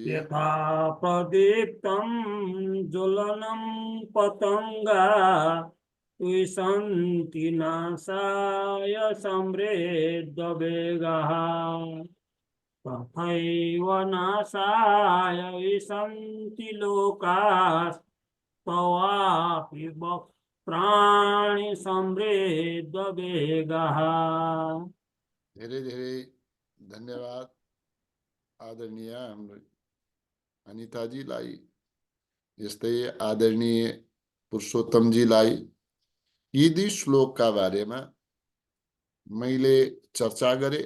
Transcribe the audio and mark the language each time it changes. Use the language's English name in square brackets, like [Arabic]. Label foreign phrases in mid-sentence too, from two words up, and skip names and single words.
[Sanskrit] यथा प्रदीप्तं ज्वलनं पतंगा विशन्ति नाशाय समृद्धवेगाः तथैव नाशाय विशन्ति लोकाः तवापि वक्त्राणि समृद्धवेगाः। [Nepali] धेरै धेरै धन्यवाद आदरणीय हाम्रो अनिताजीलाई, यस्तै आदरणीय पुरुषोत्तमजीलाई यी दुई श्लोकका बारेमा मैले चर्चा गरे।